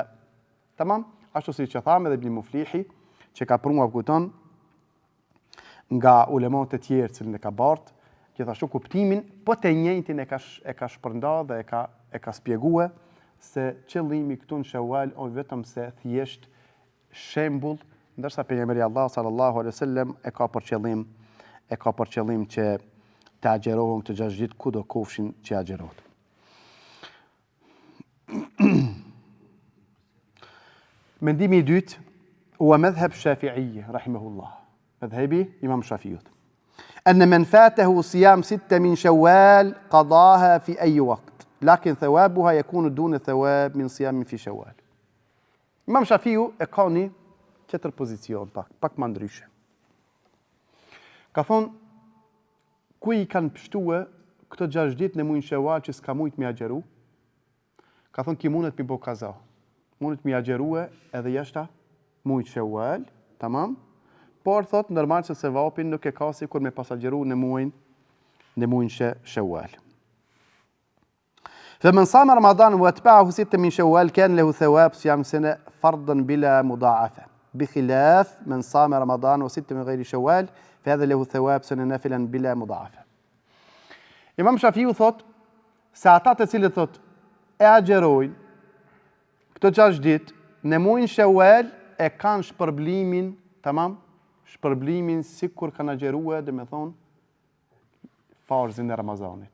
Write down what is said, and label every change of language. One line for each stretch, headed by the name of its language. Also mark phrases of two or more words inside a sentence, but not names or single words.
Albanian: تمام؟ Ashtu si që thamë edhe Ibn Muflihi, që ka prunguar kupton nga ulemat e tjerë cilën e ka bartë, gjithashtu kuptimin, po të njëjtin e ka shpërnda dhe e ka spjegue se qëllimi këtu në Shawwal është vetëm se thjesht shembull, ndërsa pejgamberi Allah
Arabic: صلى الله عليه وسلم
Albanian: e ka për qëllim që të agjerohen të 6 ditë kudo kofshin që agjerohet. Mendimi i dytë
Arabic: هو مذهب الشافعي رحمه الله.
Albanian: Madhhabi Imam Shafi'i.
Arabic: أن من فاته صيام 6 من شوال قضاها في أي وقت، لكن ثوابها يكون دون ثواب من صيام في شوال.
Albanian: Imam Shafiu e ka një tjetër pozicion, pak më ndryshe. Ka thonë, ku i kanë pështue këto 6 ditë në muajin Shawal që s'ka mujt me agjeru, ka thonë ki mundet mi bo kaza. Mundet mi agjerue edhe jashta muajit Shawal, tamam? Por thot normal se sevapin nuk e ka si kur me pasagjeru në muajin Shawal.
Arabic: فمن صام رمضان واتبعه 6 من شوال كان له ثواب صيام سنة فرضا بلا مضاعفة، بخلاف من صام رمضان و6 من غير شوال فهذا له ثواب سنة نافلا بلا مضاعفة.
Albanian: Imam Shafiu thot se ata të cilët thot e agjerojnë këto 6 ditë në muajin Shawal e kanë shpërblimin, tamam? Shpërblimin si kur kanë agjerue, dhe me thonë, farzin e Ramazanit.